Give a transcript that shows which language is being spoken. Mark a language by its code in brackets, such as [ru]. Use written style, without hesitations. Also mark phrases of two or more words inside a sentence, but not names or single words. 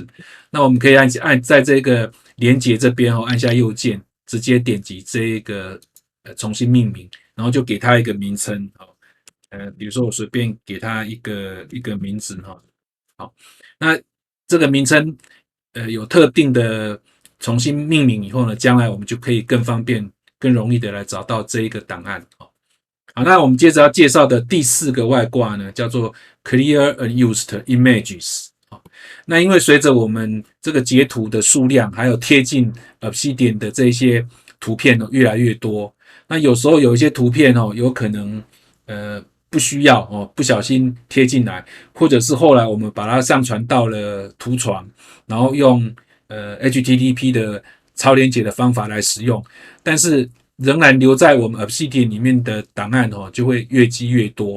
[zh] 那我們可以按在這個連結這邊按下右鍵，直接點擊這一個重新命名，然後就給它一個名稱比如說我隨便給它一個名字好，那這個名称有特定的重新命名以後呢，將来我们就可以更方便更容易的来找到這一個檔案。好，那我們接着要介紹的第四個外掛呢，叫做 Clear Unused Images。那因為隨着我們這個截圖的數量還有貼進 Obsidian 的這些圖片越來越多，那有時候有一些圖片有可能不需要不小心貼進來，或者是後来我們把它上傳到了圖床，然後用HTTP 的超連結的方法來使用，但是仍然留在我們 Obsidian 裡面的檔案就會越積越多。